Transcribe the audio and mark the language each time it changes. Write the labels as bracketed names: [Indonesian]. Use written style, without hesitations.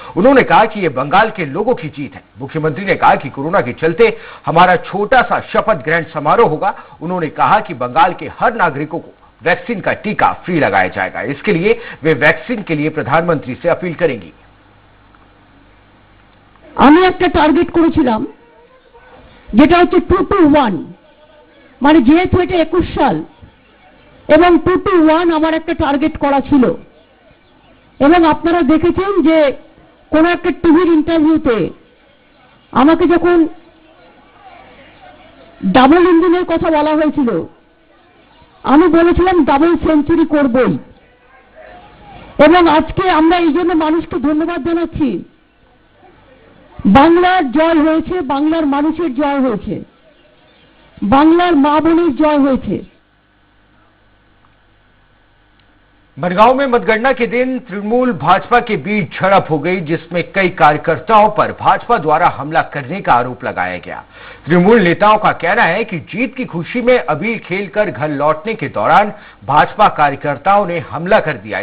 [Hindi] उन्होंने कहा कि यह बंगाल के लोगों की जीत है। मुख्यमंत्री ने कहा कि कोरोना के चलते हमारा छोटा सा शपथ ग्रहण समारोह होगा। उन्होंने कहा कि बंगाल के हर नागरिकों को वैक्सीन का टीका फ्री लगाया जाएगा। इसके लिए वे वैक्सीन के लिए प्रधानमंत्री से अपील करेंगी। [Bangla] আমি একটা টার্গেট করেছিলাম, যেটা হচ্ছে 2 to 1, মানে যেহেতু এটা 21 সাল এবং 2 to 1 আমার একটা টার্গেট করা ছিল। এবং আপনারা দেখেছেন যে কোন একটা টিভির ইন্টারভিউতে আমাকে যখন ডাবল ইঞ্জিনের কথা বলা হয়েছিল, আমি বলেছিলাম ডাবল সেঞ্চুরি করবই। এবং আজকে আমরা এই জন্য মানুষকে ধন্যবাদ জানাচ্ছি। বাংলার জয় হয়েছে, বাংলার মানুষের জয় হয়েছে, বাংলার মা বোনের জয় হয়েছে। [Hindi] बनगांव में मतगणना के दिन तृणमूल भाजपा के बीच झड़प हो गई, जिसमें कई कार्यकर्ताओं पर भाजपा द्वारा हमला करने का आरोप लगाया गया। तृणमूल नेताओं का कहना है कि जीत की खुशी में अबीर खेलकर घर लौटने के दौरान भाजपा कार्यकर्ताओं ने हमला कर दिया।